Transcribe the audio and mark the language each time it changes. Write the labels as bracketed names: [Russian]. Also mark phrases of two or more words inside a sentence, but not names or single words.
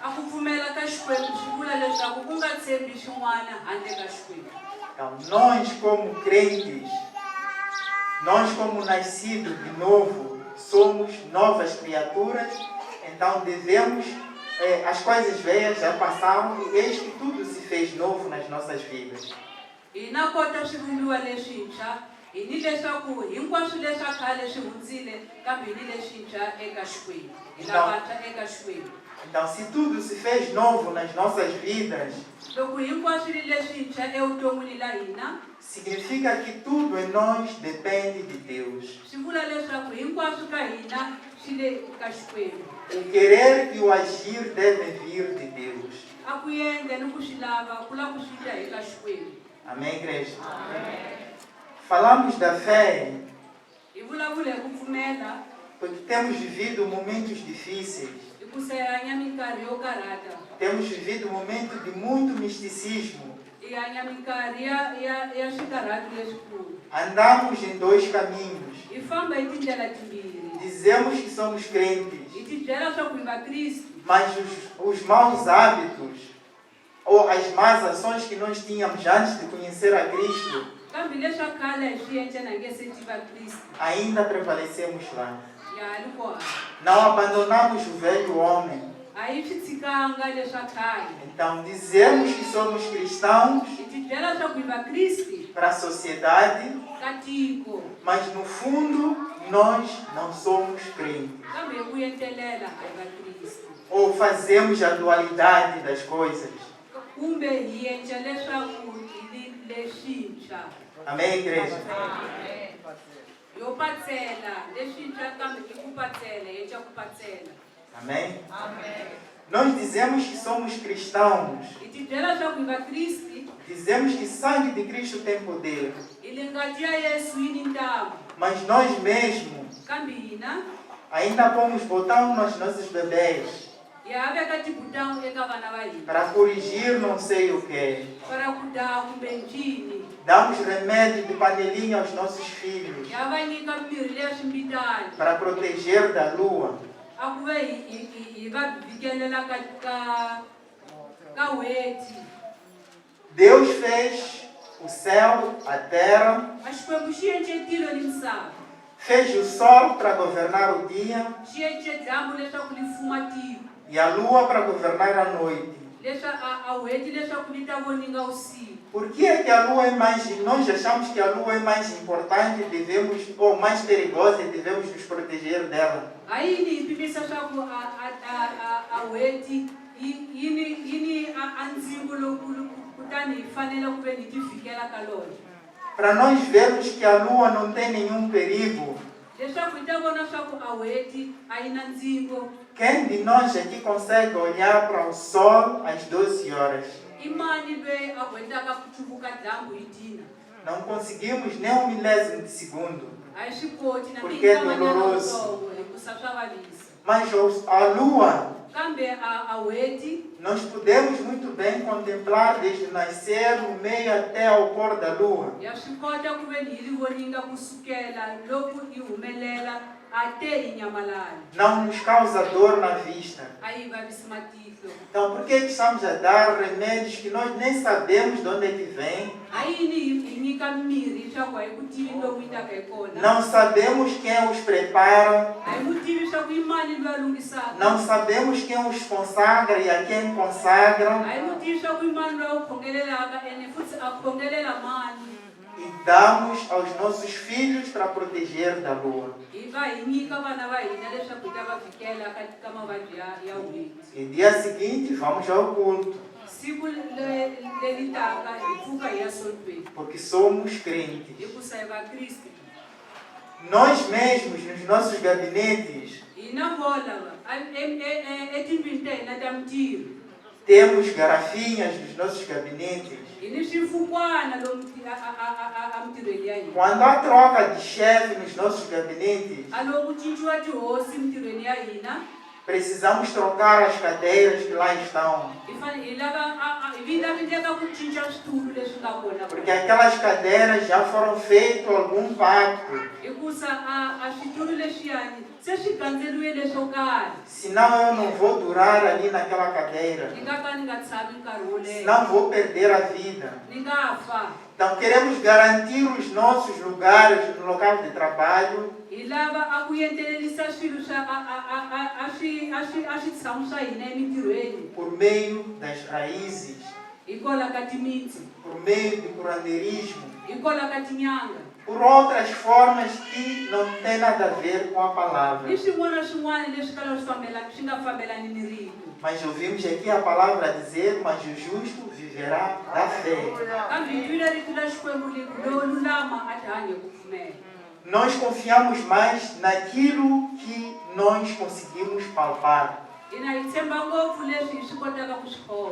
[Portuguese] Então, nós como crentes, nós como nascidos de novo, somos novas criaturas, então devemos, as coisas velhas já passaram e eis que tudo se fez novo nas nossas vidas. [Tsonga] hi ni leswaku hinkwaswo leswi a khale swi hundzile kambe hi ni lexintshwa eka Xikwembu hi lavantshwa eka Xikwembu. [Portuguese] Então, se tudo se fez novo nas nossas vidas, [Tsonga] Loko hinkwaswo ri leswintshwa evuton'wini la hina [Portuguese] significa que tudo em nós depende de Deus. [Tsonga] swi vula leswaku hinkwaswo ka hina swi le ka Xikwembu. [Portuguese] O querer e o agir devem vir de Deus. [Tsonga] A ku endla ni ku swi lava ku lava ku swi ta eka Xikwembu. [Portuguese] Amém, igreja? Amém. Falamos da fé [Tsonga] Hi vulavula hi ku pfumela [Portuguese] porque temos vivido momentos difíceis. [Tsonga] hikuva hi hanya minkarhi yo karhata. [Portuguese] Temos vivido momentos de muito misticismo. [Tsonga] Hi hanya minkarhi ya swikarhati leswikulu. [Portuguese] Andamos em dois caminhos. [Tsonga] Hi famba hi tindlela timbirhi. [Portuguese] Dizemos que somos crentes, [Tsonga] Hi tibyela swa ku hi vakriste, [Portuguese] mas os maus hábitos ou as más ações que nós tínhamos antes de conhecer a Cristo, [Tsonga] kambe leswa khale hi swi endla na nge se tiva Kriste [Portuguese] ainda prevalecemos lá. [Tsonga] ya ha ri kona. [Portuguese] Não abandonamos o velho homem. [Tsonga] A hi swi tshikanga leswa khale. [Portuguese] Então, dizemos que somos cristãos [Tsonga] Hi tibyela swa ku hi vakriste [Portuguese] para a sociedade, [Tsonga] ka tiko, [Portuguese] mas no fundo nós não somos crentes. [Tsonga] kambe hi ku entelela a hi vakriste. [Portuguese] Ou fazemos a dualidade das coisas. [Tsonga] Kumbe hi endla leswaku hi ni lexintshwa. [Portuguese] Amém, igreja? [Tsonga] Yo patsela lexintshwa kambe hi ku patsela hi endla ku patsela. [Portuguese] Amém? Nós dizemos que somos cristãos. [Tsonga] Hi tibyela swa ku hi vakriste [Portuguese] Dizemos que sangue de Cristo tem poder. [Tsonga] hi le ngati ya Yesu yi ni ntamu, [Portuguese] Mas nós mesmos [Tsonga] kambe hina [Portuguese] ainda pomos botão nos nossos bebês [Tsonga] hi ha veka tibutang eka vana va hina [Portuguese] para corrigir não sei o que. [Tsonga] para ku daha kumbe ncini. [Portuguese] Damos remédio de panelinha aos nossos filhos [Tsonga] Hi va nyika mirhi leya swimbitani [Portuguese] para proteger da lua. [Tsonga] a ku ve hi va vikelela ka weti. [Portuguese] Deus fez o céu, a terra, [Tsonga] A Xikwembu xi ence tilo ni misava, [Portuguese] fez o sol para governar o dia [Tsonga] xi ence dyambu leswaku li fuma tiko, [Portuguese] e a lua para governar a noite. [Tsonga] a weti leswaku li ta voninga usiku. [Portuguese] Por que é que a lua é mais... Nós achamos que a lua é mais importante, devemos, ou mais perigosa e devemos nos proteger dela. [Tsonga] A yini hi pimisa swaku a weti yini a ndzilo lowukulu kutani hi fanele ku ve ni ti fikela ka lona. [Portuguese] Para nós vermos que a lua não tem nenhum perigo. [Tsonga] Leswaku hi ta vona swaku a weti a yi na ndzingo. [Portuguese] Quem de nós aqui consegue olhar para o sol às 12 horas? [Tsonga] I mani loyi a gwetaka ku chuvuka dyambu hi tina? [Portuguese] Não conseguimos nem um milésimo de segundo. [Tsonga] A hi swi koti na [Portuguese] Porque é doloroso. [Tsonga] tintsongo hikusa swa vavisa. [Portuguese] Mas a lua, [Tsonga] Kambe a weti [Portuguese] nós podemos muito bem contemplar desde o nascer, o meio até ao pôr da lua. [Tsonga] ya swi kota ku ve ni hi ri voninga kusukela loko hi humelela até hi nyamalala. [Portuguese] Não nos causa dor na vista. [Tsonga] A hi vavisi matihlo. [Portuguese] Então, por que estamos a dar remédios que nós nem sabemos de onde é que vem? [Tsonga] A yini hi nyika mirhi leswaku a hi ku tivi loku yi taka hi kona. [Portuguese] Não sabemos quem os prepara, [Tsonga] A hi ku tivi leswaku i mani loyi a lungisaka. [Portuguese] não sabemos quem os consagra e a quem consagra, [Tsonga] A hi ku tivi leswaku i mani loyi a wu khongelelaka ene futhi a khongelela mani. [Portuguese] e damos aos nossos filhos para proteger da lua. [Tsonga] Hi va hi nyika vana va hina leswaku hi ta va fikela ka mavabyi ya weti. [Portuguese] E dia seguinte vamos ao culto, [Tsonga] Siku leri taka hi pfuka hi ya solweni [Portuguese] porque somos crentes. [Tsonga] hikusa hi vakriste. [Portuguese] Nós mesmos, nos nossos gabinetes, [Tsonga] Hina vola etindlwini ta hina ta mintirho [Portuguese] temos garrafinhas nos nossos gabinetes. [Tsonga] hi ni swifukwana lomu a mintirhweni ya hina. [Portuguese] Quando há troca de chefe nos nossos gabinetes, [Tsonga] A loko ku cinciwa tihosi mintirhweni ya hina [Portuguese] precisamos trocar as cadeiras que lá estão. [Tsonga] hi laveka ku cinca switulu leswi nga kona [Portuguese] Porque aquelas cadeiras já foram feito algum pacto. [Tsonga] hikusa a switulu leswiyani se swi gandzeriwile leswo karhi. [Portuguese] Senão eu não vou durar ali naquela cadeira. [Tsonga] Ni nga ka ni nga tshami nkarhi wo leha, [Portuguese] Senão vou perder a vida. [Tsonga] ni nga fa. [Portuguese] Então queremos garantir os nossos lugares no local de trabalho. [Tsonga] Hi lava a ku endelelisa swilo swa a swi tshamu swa hina emintirhweni [Portuguese] Por meio das raízes [Tsonga] hikwalaho ka timitsu, [Portuguese] por meio de curandeirismo, [Tsonga] hikwalaho ka tin'anga, [Portuguese] por outras formas que não tem nada a ver com a palavra. [Tsonga] ni swin'wana na swin'wana leswi kalaka swi nga fambelani ni rito. [Portuguese] Mas ouvimos aqui a palavra dizer, mas o justo viverá da fé. [Tsonga] Kambe hi twile rito ra Xikwembu leri lowo lulama a ti hanya ku pfumela. [Portuguese] Nós confiamos mais naquilo que nós conseguimos palpar. [Tsonga] Hina hi tshemba ngopfu leswi hi swi kotaka ku swi khoma.